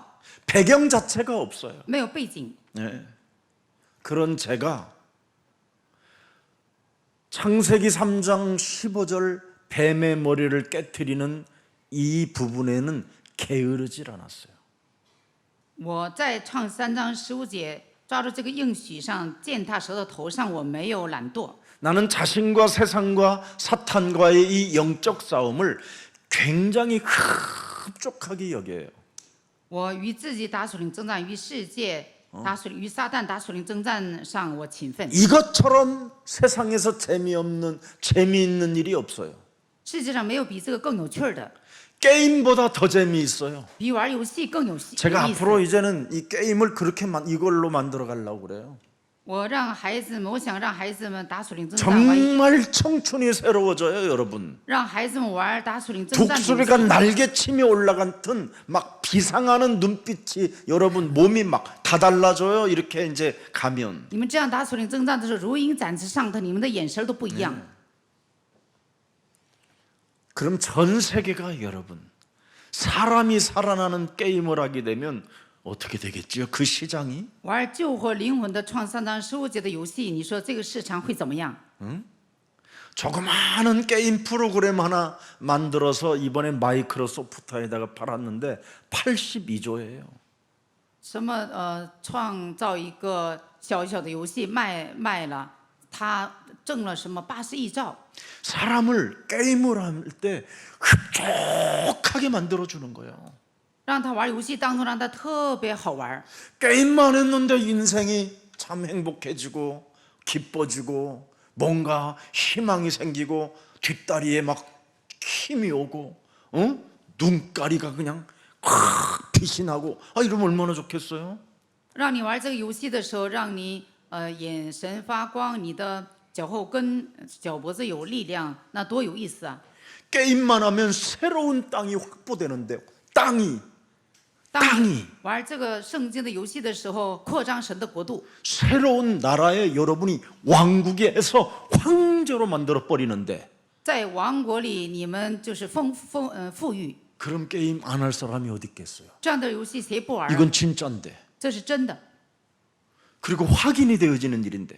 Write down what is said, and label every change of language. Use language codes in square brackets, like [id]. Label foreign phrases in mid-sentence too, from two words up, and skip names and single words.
[ko] 배경 자체가 없어요. [zh] 没有背景。 [ko] 그런 제가 창세기 3장 15절 뱀의 머리를 깨뜨리는 이 부분에는 게으르질 않았어요. [zh] 我在创3章15节抓住这个应许上，践踏蛇的头上，我没有懒惰。 [ko] 나는 자신과 세상과 사탄과의 이 영적 싸움을 굉장히 흡족하게 여겨요. [zh] 我与自己打属灵征战，与世界与撒旦打属灵征战上，我勤奋。 [ko] 이것처럼 세상에서 재미있는 일이 없어요. [zh] 世界上没有比这个更有趣儿的， [ko] 게임보다 더 재미있어요. [zh] 比玩游戏更有意 [ko] 제가 [zh] 思。 [ko] 앞으로 이제는 이 게임을 이걸로 만들어 가려고 그래요. [zh] 我想让孩子们打属灵征战， [ko] 정말 청춘이 새로워져요, 여러분. [zh] 让孩子们玩打属灵征战的游 [ko] 독수리가 [zh] 戏。 [ko] 날개치며 올라갔던 막 비상하는 눈빛이 여러분 몸이 막 다 달라져요. 이렇게 이제 가면. [zh] 你们这样打属灵征战的时候，如鹰展翅上腾，你们的眼神都不一样。 [ko] 그럼 전 세계가 여러분 사람이 살아나는 게임을 하게 되면 어떻게 되겠지요? 그 시장이 [zh] 玩救活灵魂的创3章15节的游戏，你说这个市场会怎么样？ [ko] 조그마한 게임 프로그램 하나 만들어서 이번에 마이크로소프트에다가 팔았는데 82조예요. [zh] 什么创造一个小小的游戏卖了，他挣了什么80亿兆？ [ko] 사람을 게임을 할 때 흡족하게 만들어주는 거예요. [zh] 让他玩游戏当中让他特别好玩。 [ko] 게임만 했는데 인생이 참 행복해지고 기뻐지고 뭔가 희망이 생기고 뒷다리에 막 힘이 오고 눈가리가 그냥 확 빛이 나고 이러면 얼마나 좋겠어요? [zh] 让你玩这个游戏的时候，让你眼神发光，你的脚后跟、脚脖子有力量，那多有意思啊！ [ko] 게임만 하면 새로운 땅이 확보되는데 땅이 [zh] 当 [ko] 땅이 [zh] 玩这个圣经的游戏的时候，扩张神的国度， [ko] 새로운 나라에 여러분이 왕국에서 황제로 만들어 버리는데 [zh] 在王国里你们就是富裕， [ko] 그런 게임 안 할 사람이 어디 있겠어요? [zh] 这样的游戏谁不玩啊？ [ko] 이건 진짜인데. [zh] 这是真的， [ko] 그리고 확인이 되어지는 일인데